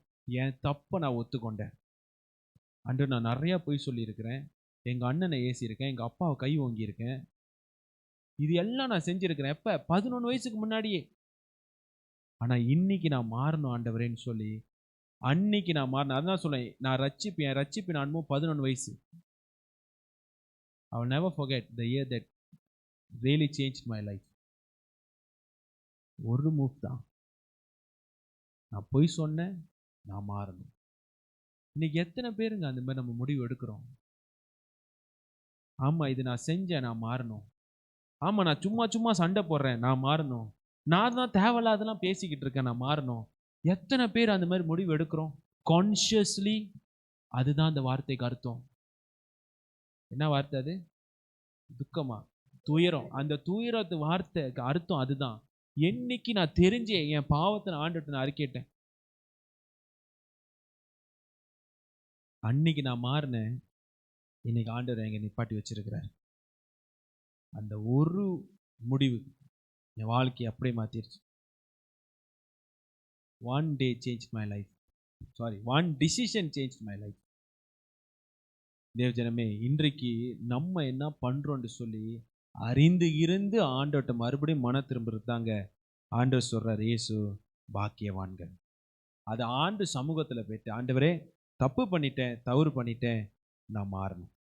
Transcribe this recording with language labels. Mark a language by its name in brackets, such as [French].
[Tamil] என் தப்பை நான் ஒத்துக்கொண்டேன். ஆண்டவர், நான் நிறையா பொய் சொல்லியிருக்கிறேன், எங்கள் அண்ணனை ஏசியிருக்கேன், எங்கள் அப்பாவை கை ஓங்கியிருக்கேன், இது எல்லாம் நான் செஞ்சுருக்கிறேன். எப்போ? 11 வயசுக்கு முன்னாடியே. ஆனால் இன்னைக்கு நான் மாறணும் ஆண்டவரேன்னு சொல்லி அன்னைக்கு நான் மாறினேன். அதான் சொல்லேன், நான் என் ரட்சிப்பின் அனுபவம் 11 வயசு. [English] I will never forget the year that really changed my life. [Tamil] ஒரு மூவ் தான். நான் பொய் சொன்னேன், நான் மாறணும். இன்னைக்கு எத்தனை பேருங்க அந்த மாதிரி நம்ம முடிவு எடுக்கிறோம்? ஆமாம், இது நான் செஞ்சேன், நான் மாறணும். ஆமாம், நான் சும்மா சண்டை போடுறேன், நான் மாறணும். நான் தான் தேவையில்லாதெல்லாம் பேசிக்கிட்டு இருக்கேன், நான் மாறணும். எத்தனை பேர் அந்த மாதிரி முடிவு எடுக்கிறோம் கான்ஷியஸ்லி? அதுதான் அந்த வார்த்தைக்கு அர்த்தம். என்ன வார்த்தை அது? துக்கமா? துயரம். அந்த துயரத்து வார்த்தைக்கு அர்த்தம் அதுதான். என்னைக்கு நான் தெரிஞ்சே என் பாவத்தை நான் ஆண்டுட்டு நான் அறிக்கையிட்டேன், அன்னைக்கு நான் மாறினேன். இன்னைக்கு ஆண்டவர் எங்க நிப்பாட்டி வச்சிருக்கிறார். அந்த ஒரு முடிவு என் வாழ்க்கையை அப்படியே மாத்திருச்சு. [English] One day changed my life. One decision changed my life. [Tamil] தேவஜனமே, இன்றைக்கு நம்ம என்ன பண்றோம்னு சொல்லி அறிந்து இருந்து ஆண்டவர்கிட்ட மறுபடியும் மன திரும்புறது தாங்க ஆண்டவர் சொல்றார், இயேசு பாக்கியவான்கள். அது ஆண்டு சமூகத்துல போயிட்டு, ஆண்டவரே தப்பு பண்ணிட்டேன், தவறு பண்ணிட்டேன், நான் மாறணும்.